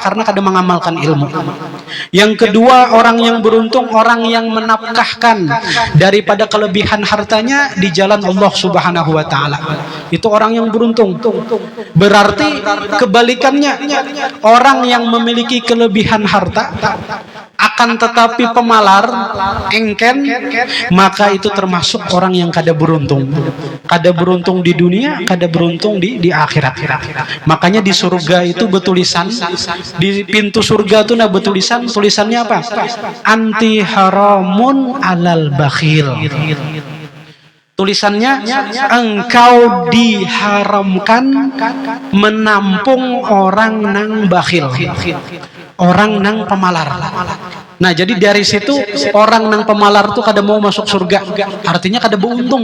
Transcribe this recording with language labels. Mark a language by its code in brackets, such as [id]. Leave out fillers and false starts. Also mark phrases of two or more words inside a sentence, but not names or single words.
[bjn] Karena kada mengamalkan ilmu. Yang kedua, orang yang beruntung, orang yang menafkahkan daripada kelebihan hartanya di jalan [ar] الله سبحانه وتعالى. [id] Itu orang yang beruntung. [bjn] Berarti kebalikannya, orang yang memiliki kelebihan harta akan tetapi pemalar, engken, maka itu termasuk orang yang kada beruntung. Kada beruntung di dunia, kada beruntung di akhirat. Makanya di surga itu betulisan, di pintu surga itu nah betulisan, tulisannya apa? [ar] أنتِ حرامٌ على البخيل. [bjn] Tulisannya, engkau diharamkan menampung orang nang bakhil, orang nang pemalar. Nah jadi dari situ orang nang pemalar tuh kada mau masuk surga, artinya kada beruntung.